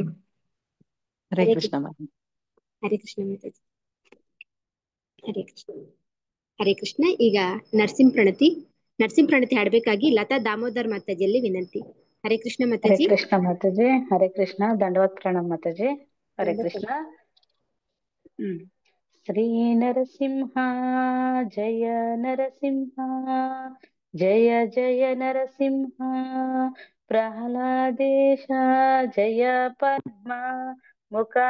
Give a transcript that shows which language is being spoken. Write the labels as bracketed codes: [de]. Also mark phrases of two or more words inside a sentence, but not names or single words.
[kn] ಹರೇ ಕೃಷ್ಣ ಮಾತಾಜಿ. ಹರೇ ಕೃಷ್ಣ ಮಾತಾಜಿ. ಹರೇ ಕೃಷ್ಣ. ಹರೇ ಕೃಷ್ಣ. ಈಗ ನರಸಿಂಹ ಪ್ರಣತಿ ಹಾಡ್ಬೇಕಾಗಿ ಲತಾ ದಾಮೋದರ್ ಮಾತಾಜಿಯಲ್ಲಿ ವಿನಂತಿ. ಹರೇ ಕೃಷ್ಣ ಹರೇ ಮಾತಾಜಿ. ಕೃಷ್ಣ ಮಾತಾಜಿ. ಹರೇ ಕೃಷ್ಣ. ದಂಡವತ್ ಪ್ರಣಾಮ್ ಮಾತಾಜಿ. ಹರೇ ಕೃಷ್ಣ. [sa] ಶ್ರೀ ನರಸಿಂಹ ಜಯ ನರಸಿಂಹ, ಜಯ ಜಯ ನರಸಿಂಹ. ಪ್ರಹ್ಲಾದೇಶ ಜಯ ಪದ್ಮ ಮುಖ